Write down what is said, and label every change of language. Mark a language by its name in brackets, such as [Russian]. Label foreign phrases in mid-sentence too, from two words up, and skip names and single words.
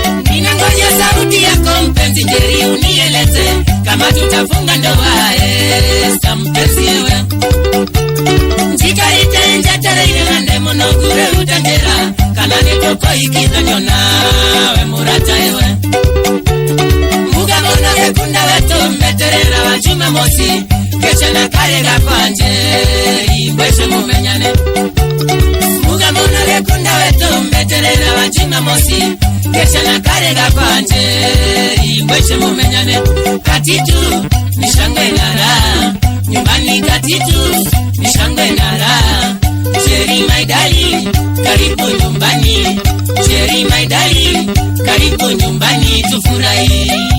[Swahili] Ninangoja sauti yako mpenzi Njeri, unieleze kama tutafunga ndoa, eh, Esther Mpenzi ewe. [Meru] Njikarite njetereire nande muno ngure utengera. Kana nitoko ikithanyo nawe murata ewe. Muga mona gekunda wetu mbeterera wa Jumamosi. Keche na kare gakwanje, ingweshe mumenyane. Muga mona gekunda wetu mbeterera wa Jumamosi. Keche na kare gakwanje, ingweshe mumenyane. [Swahili] Katitu, nishangwe na raha. Nyumbani kati tu, ni shangwe na raha. [English] Cherry my darling, [Swahili] karibu nyumbani. Cherry my darling, karibu nyumbani, tufurahi.